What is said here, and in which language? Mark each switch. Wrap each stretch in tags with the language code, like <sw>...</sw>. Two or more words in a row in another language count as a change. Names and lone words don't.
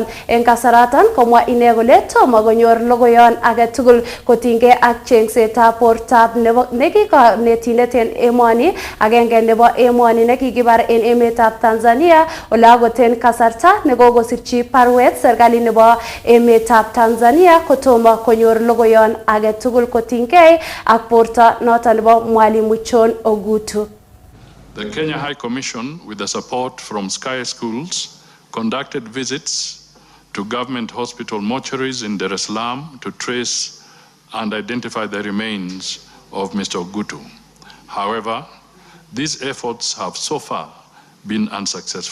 <kln>En kasaraton komwa ine kole tomo konyor logoyon agetugul kotinygei ak chengsetab bortab nekikonetinet en emoni agenge nebo emoni nekikibar en emetab Tanzania ole agoten kasarta nekokosirchi parwet serikali nebo emetab Tanzania kotomo konyor logoyon agetugul kotinygei ak borto noton nebo Mwalimu John Ogutu.</kln> <en>The Kenya High Commission, with the support from Sky Schools, conducted visits to government hospital mortuaries in Dar es Salaam to trace and identify the remains of Mr. Ogutu. However, these efforts have so far been unsuccessful.</en>